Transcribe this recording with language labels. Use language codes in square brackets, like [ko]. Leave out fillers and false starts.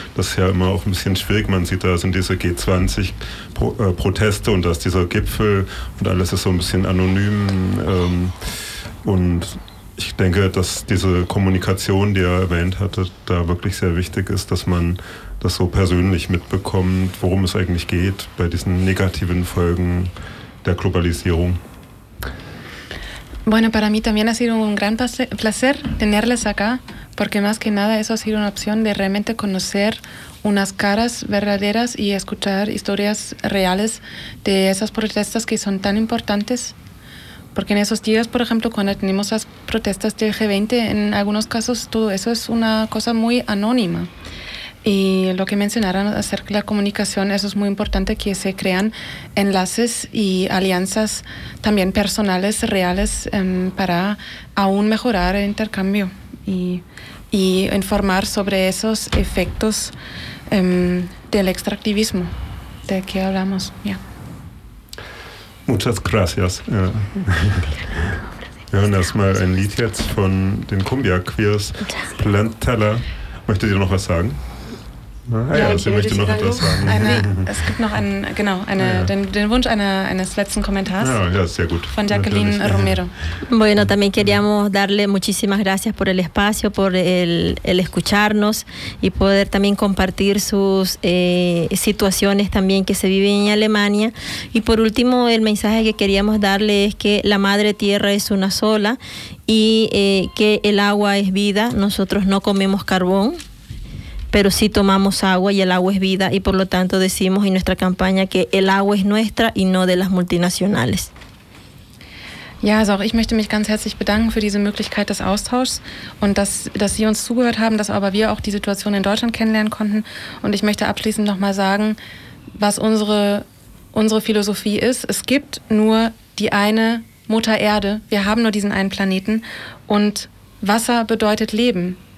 [de] Das ist ja immer auch ein bisschen schwierig. Man sieht, da sind diese G20-Proteste und da ist dieser Gipfel und alles ist so ein bisschen anonym. Und ich denke, dass diese Kommunikation, die er erwähnt hatte, da wirklich sehr wichtig ist, dass man das so persönlich mitbekommt, worum es eigentlich geht bei diesen negativen Folgen der Globalisierung. [es] Bueno, para mí también ha sido un gran placer tenerles acá, porque más que nada eso ha sido una opción de realmente conocer unas caras verdaderas y escuchar historias reales de esas protestas que son tan importantes. Porque en esos días, por ejemplo, cuando tenemos las protestas del G20, en algunos casos todo eso es una cosa muy anónima. Y lo que mencionaron acerca de la comunicación, eso es muy importante, que se crean enlaces y alianzas también personales, reales, para aún mejorar el intercambio y informar sobre esos efectos del extractivismo de que hablamos. Yeah. Muchas gracias. Ja. [de] Wir hören erstmal ein Lied jetzt von den Cumbia Queers, Plantella. Möchtet ihr noch was sagen? Es gibt noch den Wunsch eines letzten Kommentars von Jacqueline Romero. [es] Bueno, también queríamos darle muchísimas gracias por el espacio, por el escucharnos y poder también compartir sus situaciones también que se viven en Alemania. Y por último, el mensaje que queríamos darle es que la madre tierra es una sola y que el agua es vida. Nosotros no comemos carbón, pero sí tomamos agua y el agua es vida y por lo tanto decimos en nuestra campaña que el agua es nuestra y no de las multinacionales. [de] Ja, also auch ich möchte mich ganz herzlich bedanken für diese Möglichkeit des Austauschs und dass Sie uns zugehört haben, dass aber wir auch die Situation in Deutschland kennenlernen konnten. Und ich möchte abschließend nochmal sagen, was unsere Philosophie ist. Es gibt nur die eine Mutter Erde, wir haben nur diesen einen Planeten und Wasser bedeutet Leben.